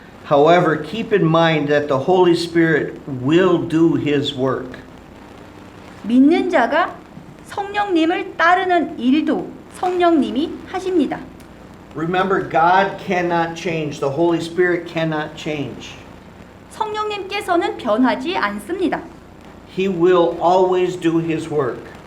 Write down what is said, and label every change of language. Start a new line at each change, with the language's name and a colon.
English: However, keep in mind that the Holy Spirit will do His work.
Korean: 믿는 자가 성령님을 따르는 일도 성령님이 하십니다.
English: Remember, God cannot change. The Holy Spirit cannot change.
Korean: 성령님께서는 변하지 않습니다.
English: He will always do His work.